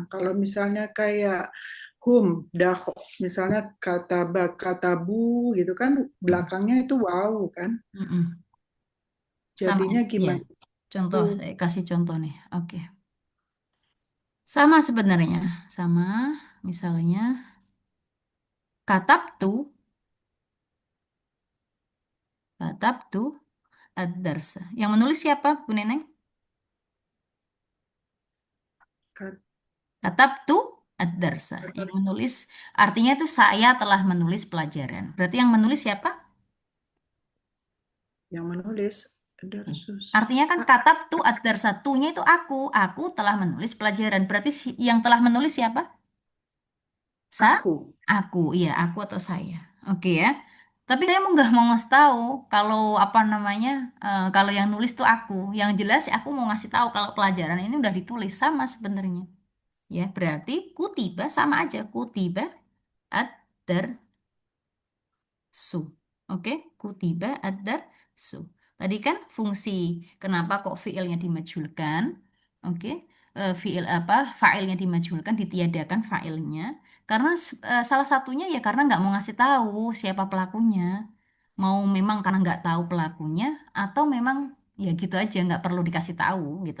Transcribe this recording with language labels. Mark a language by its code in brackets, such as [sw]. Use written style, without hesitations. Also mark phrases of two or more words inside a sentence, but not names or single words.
[id] Kalau misalnya kayak hum, dah, misalnya kataba, katabu gitu kan, belakangnya itu waw kan. Mm-mm. Sama. Jadinya Iya. gimana? Contoh, saya kasih contoh nih. Oke. Sama sebenarnya. Sama. Misalnya, [ar] كتبت، كتبت الدرس. [id] Yang menulis siapa, Bu Neneng? Kat- [ar] كتبت الدرس. [id] Yang kata- menulis, artinya itu saya telah menulis pelajaran. Berarti yang menulis siapa? yang menulis Eh, Darsus. Artinya kan [ar] كتبت الدرس. [id] Tu-nya itu aku. Aku telah menulis pelajaran. Berarti yang telah menulis siapa? Aku. Aku, iya, aku atau saya. Oke ya. Tapi saya mau nggak mau ngasih tahu kalau apa namanya, kalau yang nulis tuh aku. Yang jelas aku mau ngasih tahu kalau pelajaran ini udah ditulis sama sebenarnya. Ya, berarti kutiba sama aja. Kutiba ad su. Oke, kutiba adar su. Tadi kan fungsi kenapa kok fiilnya dimajhulkan? Oke, fiil apa? Fa'ilnya dimajhulkan, ditiadakan fa'ilnya. Karena salah satunya ya karena nggak mau ngasih tahu siapa pelakunya. Mau memang karena nggak tahu pelakunya atau memang ya gitu aja nggak perlu dikasih tahu gitu.